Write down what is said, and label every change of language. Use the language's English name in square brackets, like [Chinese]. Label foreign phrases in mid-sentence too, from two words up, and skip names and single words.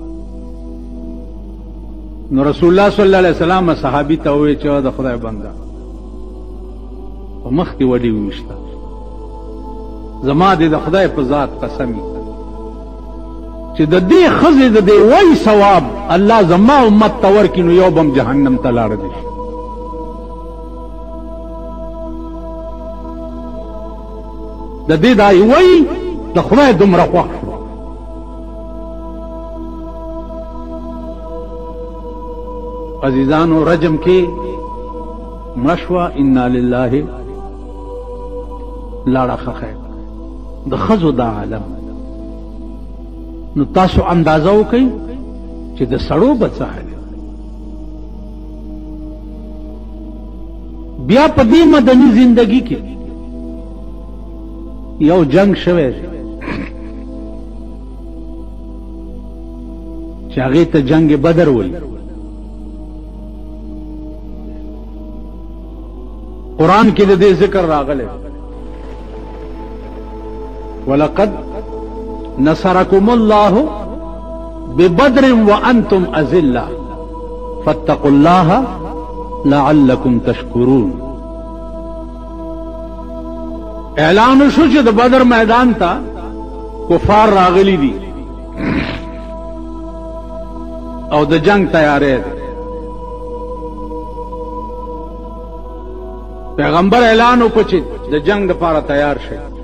[Pashto] نو رسول الله صلی الله علیه وسلم صحابي ته وویل چې د خدای بنده په مخ کې وډي وویشته زما دې د خدای په ذات قسم چې د دې ښځې د دې وایي ثواب الله زما امت ته ورکړي نو یو بم جهنم ته لاړه دي د دې دا وایي د خدای دومره خوښ شو عزیزانو رجم کې مشوه [Arabic] انا لله [Pashto] لاړه خخه د ښځو دا عالم نو تاسو اندازه وکئ چې د سړو به څه حال بیا په دې مدني زندگی کې یو جنگ شوی چې هغې ته جنگ بدر وایي [Arabic] قرآن کې د دې ذکر راغلی ولقد نصركم الله ببدر وانتم اذلة فاتقوا الله لعلكم تشكرون [Pashto] اعلان شو چې د بدر میدان ته کفار راغلي دي او د جنگ تیارې ده پیغمبر اعلان وکړ چې د جنگ لپاره تیار شئ